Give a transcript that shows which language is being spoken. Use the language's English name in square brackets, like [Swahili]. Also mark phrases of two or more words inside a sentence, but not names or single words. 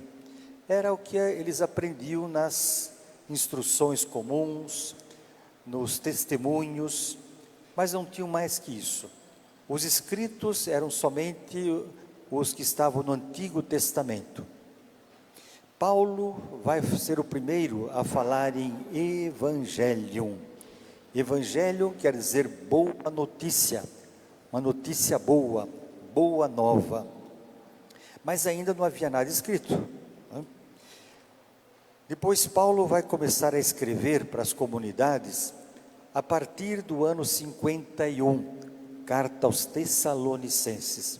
[Portuguese] Era o que eles aprendiam nas instruções comuns, nos testemunhos, mas não tinham mais que isso. Os escritos eram somente os que estavam no Antigo Testamento. Paulo vai ser o primeiro a falar em Evangelium. Evangelium quer dizer boa notícia, uma notícia boa, boa nova. Mas ainda não havia nada escrito, né? Depois Paulo vai começar a escrever para as comunidades a partir do ano 51, carta aos Tessalonicenses.